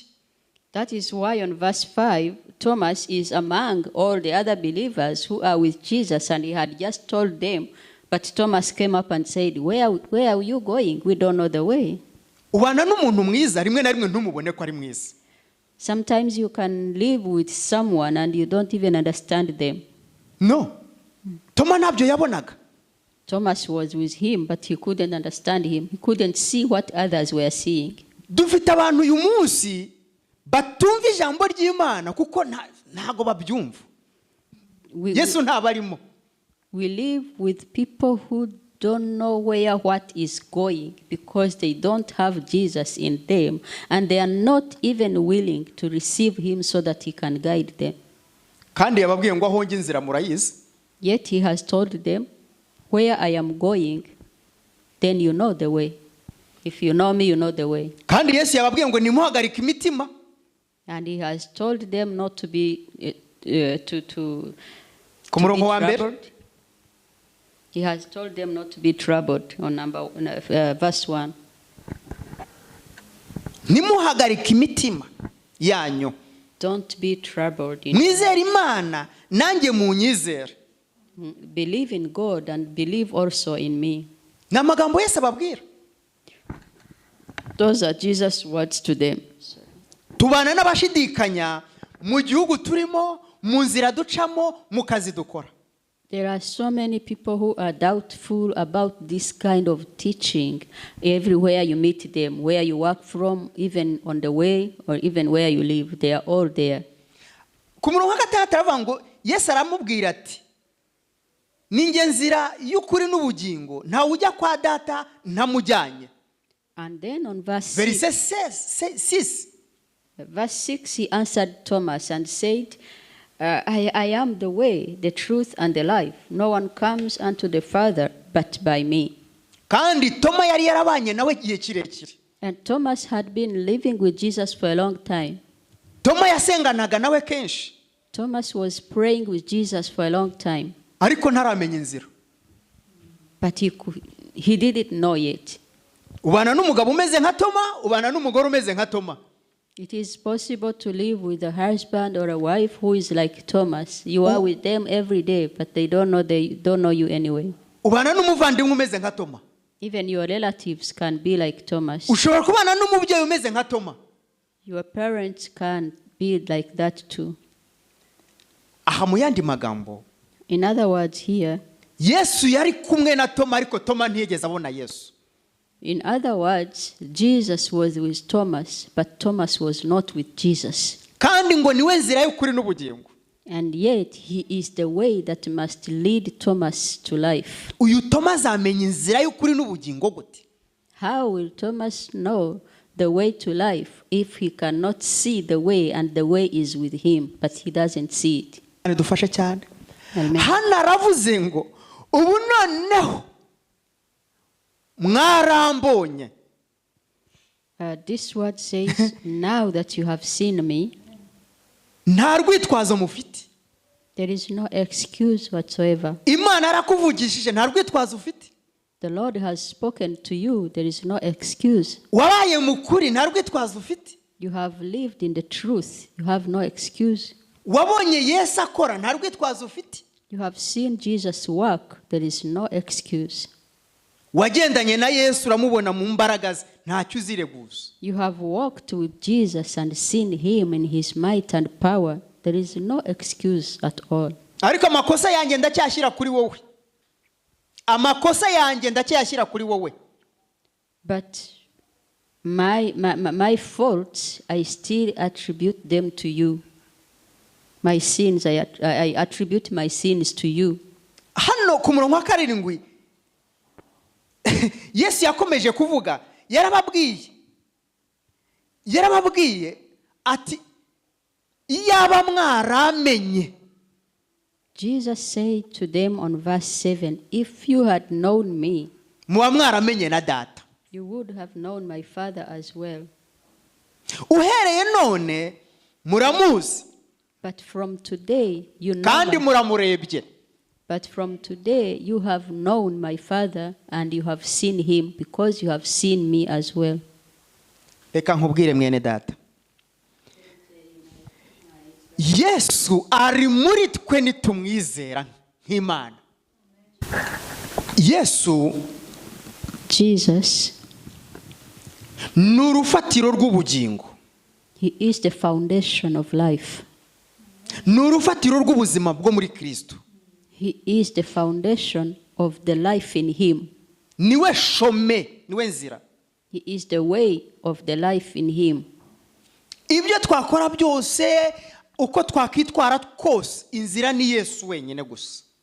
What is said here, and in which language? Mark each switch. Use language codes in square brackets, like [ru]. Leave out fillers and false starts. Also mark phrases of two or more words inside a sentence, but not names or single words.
[en] That is why on verse 5, Thomas is among all the other believers who are with Jesus, and he had just told them, but Thomas came up and said, where are you going? We don't know the way. [rw] Ubana n'umuntu mwiza rimwe na rimwe ntumubone ko ari mwiza. [en] Sometimes you can live with someone and you don't even understand them. [rw] No. Toma nabyo yabonaga. [en] Thomas was with him, but he couldn't understand him. He couldn't see what others were seeing. [rw] Dufite abantu uyu munsi batumva ijambo ry'Imana kuko ntago babyumva. Yesu ntabarimo. [en] We live with people who don't know where what is going because they don't have Jesus in them, and they are not even willing to receive him so that he can guide them. [rw] Kandi yababwiye ngo aho njye inzira murayizi. [en] Yet he has told them, where I am going, then you know the way. If you know me, you know the way. [rw] Kandi Yesu yababwiye ngo nimuhagarike imitima. [en] And he has told them not to be [rw] ku murongo wa mbere. [en] He has told them not to be troubled on verse 1. [rw] Nimuhagarike imitima yanyu. [en] Don't be troubled. [rw] Mwizere Imana nanjye munyizere. [en] Believe in God and believe also in me. [rw] Na magambo Yesu ababwira. [en] Those are Jesus' words to them. [rw] Tubana n'abashidikanya mu gihugu turimo, mu nzira ducamo, mu kazi dukora. [en] There are so many people who are doubtful about this kind of teaching everywhere you meet them, where you work from, even on the way, or even where you live. They are all there. [rw] Ku murongo wa 6 aravuga ngo Yesu aramubwira ati ninjye nzira y'ukuri n'ubugingo nta ujya kwa data ntamujyanye. [en] And then on verse 6 he answered Thomas and said, I am the way, the truth, and the life. No one comes unto the Father but by me. [rw] Kandi Toma yari yarabanye nawe igihe kirekire. [en] And Thomas had been living with Jesus for a long time. [rw] Toma yasenganaga nawe kenshi. [en] Thomas was praying with Jesus for a long time. [rw] Ariko ntaramenya inzira. [en] But he didn't know yet. [rw] Ubana n'umugabo umeze nka Toma, ubana n'umugore umeze nka Toma. [en] It is possible to live with a husband or a wife who is like Thomas. You are with them every day, but they don't know you anyway. [rw] Ubana n'umuvandimwe umeze nka Toma. [en] Even your relatives can be like Thomas. [rw] Ushobora kubana n'umubyeyi umeze nka Toma. [en] Your parents can be like that too. [rw] Aha mu yandi magambo. [en] In other words here, [rw] Yesu yari kumwe na Toma ariko Toma ntiyigeze abona Yesu. [en] In other words, Jesus was with Thomas, but Thomas was not with Jesus. [rw] kandi ngo niwe nzira y'ukuri n'ubugingo. [en] And yet he is the way that must lead Thomas to life. [rw] Uyu Toma azamenya inzira y'ukuri n'ubugingo gute? [en] How will Thomas know the way to life if he cannot see the way and the way is with him, but he doesn't see it? [rw] Dufashe cyane. Amen. Hano aravuze ngo ubu noneho mwarambonye. [en] This word says, now that you have seen me, [rw] nta rwitwazo mufite. [en] there is no excuse whatsoever. [rw] Imana yarakuvugishije, nta rwitwazo ufite. [en] The Lord has spoken to you, there is no excuse. [rw] Wabaye mukuri, nta rwitwazo ufite. [en] You have lived in the truth, you have no excuse. [rw] Wabonye Yesu akora, nta rwitwazo ufite. [en] You have seen Jesus work, there is no excuse. [rw] Wagendanye na Yesu uramubona mu mbaraga ze, ntacyo uzireguza. [en] You have walked with Jesus and seen him in his might and power, there is no excuse at all. [rw] Ariko amakosa yanjye ndacyashyira kuri wowe. Amakosa yanjye ndacyashyira kuri wowe. [en] But my faults, I still attribute them to you. My sins, I attribute my sins to you. [rw] Hano ku murongo wa karindwi Yesu yakomeje kuvuga, yarababwiye ati iyaba mwaramenye. [en] Jesus said to them on verse 7, if you had known me, [rw] muba mwaramenye na data. [en] you would have known my Father as well. [rw] Uhereye none muramuzi, [en] But from today you know [rw] kandi muramurebye. [en] But from today you have known my Father and you have seen him because you have seen me as well. [rw] Reka nkubwire mwene data, Yesu ari muri twe nitumwizera nk'Imana. Yesu [en] Jesus, [rw] ni urufatiro rw'ubugingo. [en] he is the foundation of life. [rw] Ni urufatiro rw'ubuzima bwo muri Kristo. [en] He is the foundation of the life in him. [rw] Niwe shome, niwe nzira. [en] He is the way of the life in him. [rw] Ibyo twakora byose, uko twakwitwara kose, inzira ni Yesu wenyine gusa.